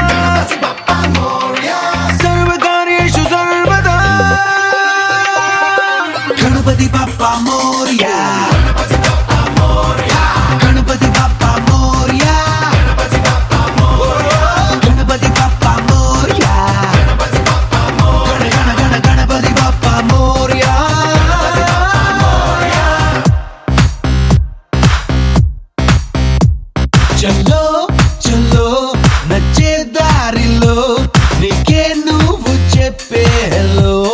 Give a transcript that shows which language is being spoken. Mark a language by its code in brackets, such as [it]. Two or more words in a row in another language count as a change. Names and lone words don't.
[sa] सर्वकार्येषु सर्वदा [mr] गणपति बप्पा मोरया गणपति बप्पा मोरया गणपति बप्पा मोरया गण गण गण गणपति बप्पा मोरया [te] చల్లో చల్లో నచ్చే దారిలో నీకే నువ్వు చెప్పే హలో